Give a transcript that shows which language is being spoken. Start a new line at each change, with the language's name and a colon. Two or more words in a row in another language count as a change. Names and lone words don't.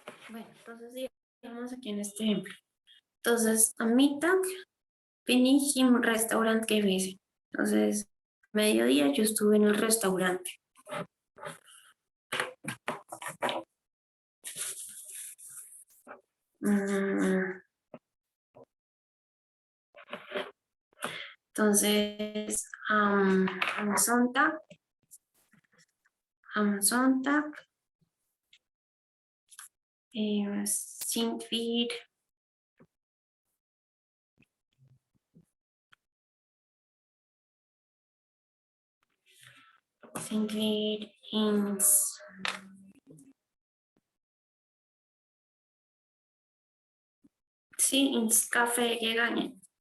Spanish: Bueno, entonces digamos aquí en este ejemplo. Entonces,
German: am Mittag bin ich im Restaurant gewesen.
Spanish: Entonces, mediodía yo estuve en el restaurante. Entonces,
German: am Sonntag sind wir ins Café gegangen.